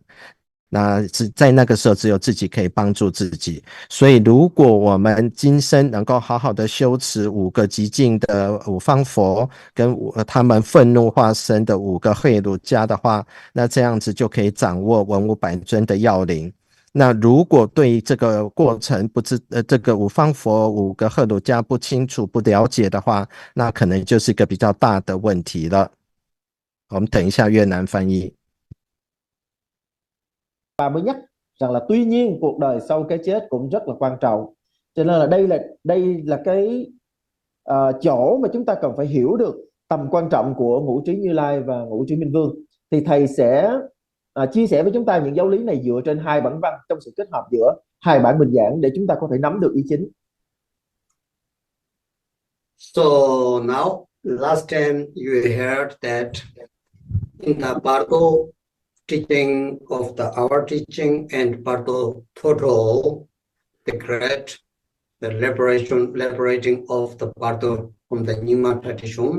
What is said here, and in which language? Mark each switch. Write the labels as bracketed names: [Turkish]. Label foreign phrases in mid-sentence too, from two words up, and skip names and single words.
[Chinese] 那在那个时候只有自己可以帮助自己，所以如果我们今生能够好好的修持5个极静的5方佛跟他们愤怒化身的5个慧鲁迦的话，那这样子就可以掌握文武百尊的要领。那如果对这个过程这个5方佛5个赫鲁迦不清楚不了解的话，那可能就是一个比较大的问题了。我们等一下越南翻译。 [Vietnamese] Và mới nhắc rằng là tuy nhiên cuộc đời sau cái chết cũng rất là quan trọng, cho nên là đây là cái chỗ mà chúng ta cần phải hiểu được tầm quan trọng của ngũ trí Như Lai và ngũ trí Minh Vương. Thì thầy sẽ chia sẻ với chúng ta những giáo lý này dựa trên 2 bản văn trong sự kết hợp giữa 2 bản bình giảng để chúng ta có thể nắm được ý chính. [English] So now, last time you heard that in the Bardo teaching of our teaching and Bardo total, the liberating of the Bardo from the Nyingma tradition.